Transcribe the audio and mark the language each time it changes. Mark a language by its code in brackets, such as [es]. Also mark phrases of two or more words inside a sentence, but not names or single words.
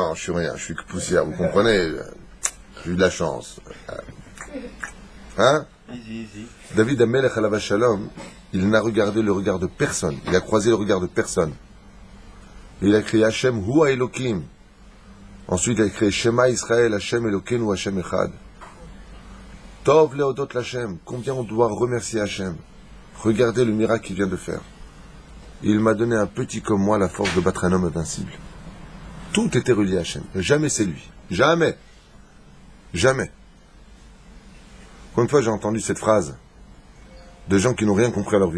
[fr] Non, je suis rien, je suis que poussière, vous comprenez? J'ai eu de la chance. Hein? Easy. [he] דוד המלך עליו השלום, [fr] il n'a regardé le regard de personne. Il a croisé le regard de personne. Il a crié [he] השם הוא אלוקים. [fr] Ensuite, il a créé [he] שמע ישראל השם אלוקינו השם אחד. טוב להודות השם. [fr] Combien on doit remercier Hashem? Regardez le miracle qu'il vient de faire. Il m'a donné un petit comme moi la force de battre un homme invincible. Tout était relié à Hashem. Jamais c'est lui. Jamais. Jamais. Combien de fois j'ai entendu cette phrase de gens qui n'ont rien compris à leur vie.